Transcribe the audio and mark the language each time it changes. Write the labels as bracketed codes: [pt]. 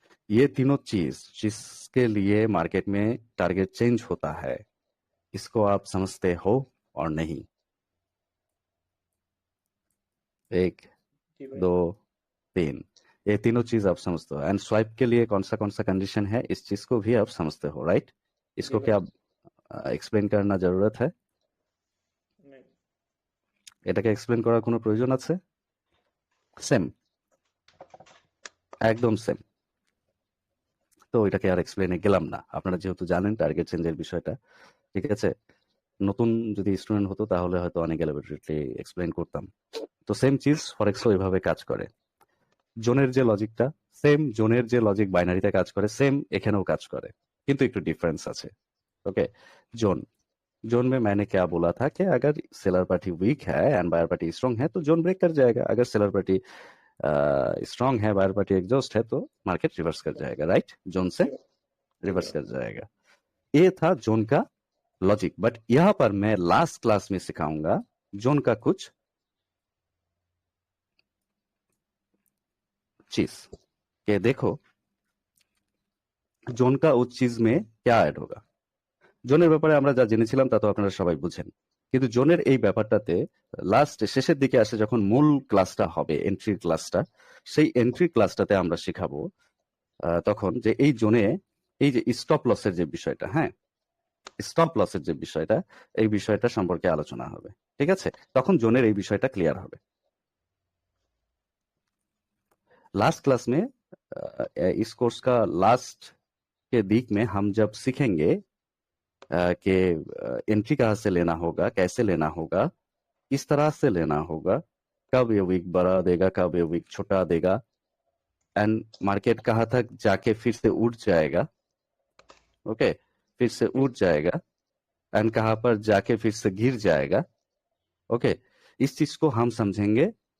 [hi] ये तीनों चीज जिसके लिए मार्केट में टारगेट चेंज होता है, इसको आप समझते हो और नहीं? 1 [bn] জি ভাইয়া। [hi] 2 3, ये तीनों चीज आप समझते हो। एंड स्वाइप के लिए कौन सा कंडीशन है, इस चीज को भी आप समझते हो, राइट? इसको जी क्या भाई। एक्सप्लेन करना जरूरत है? नहीं। [bn] এটাকে এক্সপ্লেন করার কোনো প্রয়োজন আছে? সেম, একদম সেম। তো ওইটাকে আর এক্সপ্লেনে গেলাম না, আপনারা যেহেতু জানেন টার্গেট চেঞ্জের বিষয়টা, ঠিক আছে? নতুন যদি স্টুডেন্ট হতো তাহলে হয়তো অনেক এলাবোরেটলি এক্সপ্লেন করতাম। তো সেম চিজ ফরেক্সও এভাবে কাজ করে। জোনের যে লজিকটা, সেম জোনের যে লজিক বাইনারিতে কাজ করে, সেম এখানেও কাজ করে, কিন্তু একটু ডিফারেন্স আছে। [hi] ओके, जोन जोन में मैंने क्या बोला था कि अगर सेलर पार्टी वीक है एंड बायर पार्टी स्ट्रांग है तो जोन ब्रेक कर जाएगा। अगर सेलर पार्टी स्ट्रांग है, बायर पार्टी एग्जॉस्ट है, तो मार्केट रिवर्स कर जाएगा, राइट? जोन से जी भाई। जी रिवर्स भैया। कर जाएगा। ये था जोन का लॉजिक, बट यहाँ पर मैं लास्ट क्लास में सिखाऊंगा जोन का कुछ चीज, के देखो जोन का उस चीज में क्या ऐड होगा। [bn] জোনের ব্যাপারে আমরা যা জেনেছিলাম তা তো আপনারা সবাই বুঝেন, কিন্তু জোনের এই ব্যাপারটাতে লাস্ট শেষের দিকে আসে যখন মূল ক্লাসটা হবে, এন্ট্রি ক্লাসটা, সেই এন্ট্রি ক্লাসটাতে আমরা শিখাবো তখন যে এই জোনে এই যে স্টপ লসের যে বিষয়টা, হ্যাঁ, স্টপ লসের যে বিষয়টা, এই বিষয়টা সম্পর্কে আলোচনা হবে, ঠিক আছে? তখন জোনের এই বিষয়টা ক্লিয়ার হবে। [hi] लास्ट क्लास में इस कोर्स का लास्ट के दिक में हम जब सीखेंगे कि एंट्री कहाँ से लेना होगा, कैसे लेना होगा, किस तरह से लेना होगा, कब ये वीक बड़ा देगा, कब ये वीक छोटा देगा, एंड मार्केट कहाँ तक जाके फिर से उठ जाएगा, ओके, फिर से उठ जाएगा, एंड कहाँ पर जाके फिर से गिर जाएगा, ओके। इस चीज को हम समझेंगे